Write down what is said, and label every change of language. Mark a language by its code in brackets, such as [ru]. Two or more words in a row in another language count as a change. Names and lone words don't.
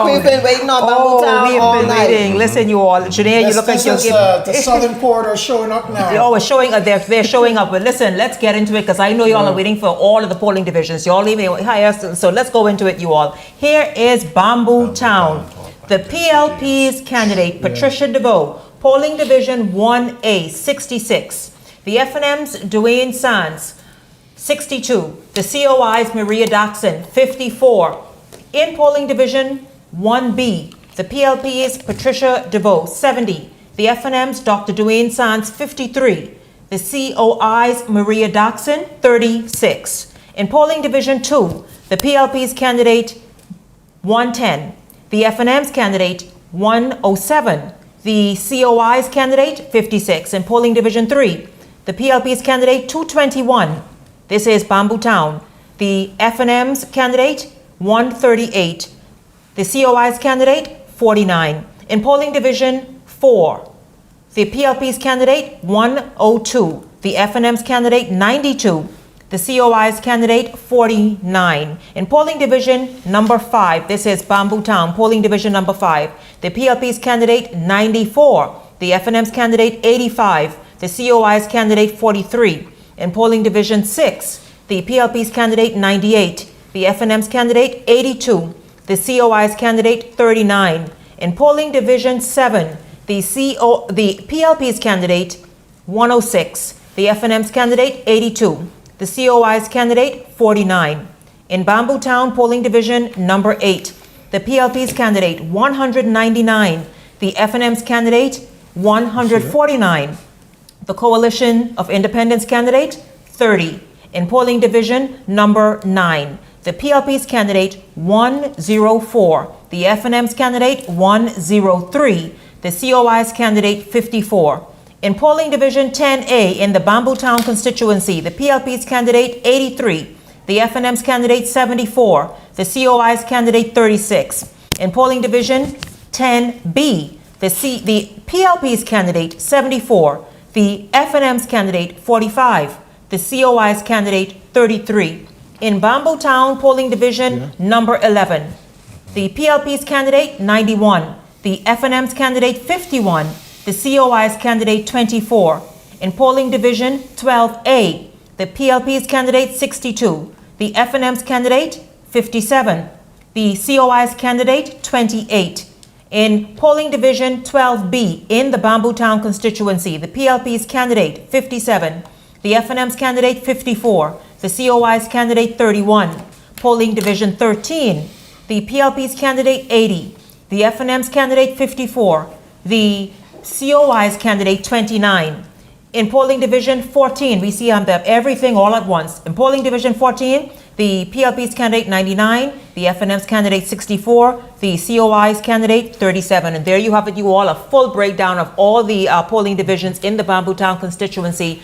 [en] We've been waiting on Bamboo Town we've all been night. waiting. Listen, you all. Janae, you look like you're the Southern Port are showing up now. Oh, it's showing up. They're showing up. But listen, let's get into it, because I know y'all are waiting for all of the polling divisions. Y'all leaving higher, so let's go into it, you all. Here is Bamboo Town. The PLP's candidate, Patricia DeVoe, polling division 1A, 66. The FNM's Dwayne Sands, 62. The COI's Maria Daxon, 54. In polling division 1B, the PLP's Patricia DeVoe, 70. The FNM's Dr. Dwayne Sands, 53. The COI's Maria Daxon, 36. In polling division 2, the PLP's candidate 110, the FNM's candidate 107, the COI's candidate 56. In polling division 3, the PLP's candidate 221. This is Bamboo Town. The FNM's candidate 138, the COI's candidate 49. In polling division 4, the PLP's candidate 102, the FNM's candidate 92. The COI's candidate, 49. In polling division number 5, this is Bamboo Town, polling division number 5. The PLP's candidate, 94. The FNM's candidate, 85. The COI's candidate, 43. In polling division 6, the PLP's candidate, 98. The FNM's candidate, 82. The COI's candidate, 39. In polling division 7, The PLP's candidate, 106. The FNM's candidate, 82. The COI's candidate, 49. In Bamboo Town, polling division number 8. The PLP's candidate, 199. The FNM's candidate, 149. The Coalition of Independents candidate, 30. In polling division number 9. The PLP's candidate, 104. The FNM's candidate, 103. The COI's candidate, 54. In polling division 10A in the Bamboo Town constituency, the PLP's candidate, 83. The FNM's candidate, 74. The COI's candidate, 36. In polling division 10B, the PLP's candidate, 74. The FNM's candidate, 45. The COI's candidate, 33. In Bamboo Town polling division number 11, the PLP's candidate, 91. The FNM's candidate, 51. The COI's candidate, 24. In polling division 12A, the PLP's candidate, 62. The FNM's candidate, 57. The COI's candidate, 28. In polling division 12B in the Bamboo Town constituency, the PLP's candidate, 57. The FNM's candidate, 54. The COI's candidate, 31. Polling division 13, the PLP's candidate, 80. The FNM's candidate, 54. The COI's candidate, 29. In polling division 14, we see everything all at once. In polling division 14, the PLP's candidate, 99. The FNM's candidate, 64. The COI's candidate, 37. And there you have it, you all, a full breakdown of all the polling divisions in the Bamboo Town constituency.